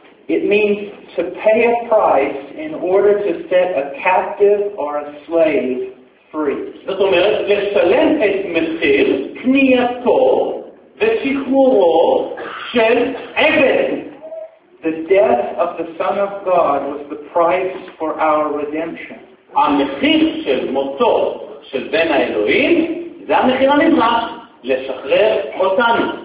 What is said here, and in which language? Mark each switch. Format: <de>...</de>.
<en>It means to pay a price in order to set a captive or a slave free.</en> <he>זאת אומרת, לשלם את מחיר, קנייתו ושחרורו של עבד.</he> <en>The death of the Son of God was the price for our redemption.</en> <he>המחיר של מותו של בן האלוהים זה המחיר הנדרש לשחרר אותנו.</he>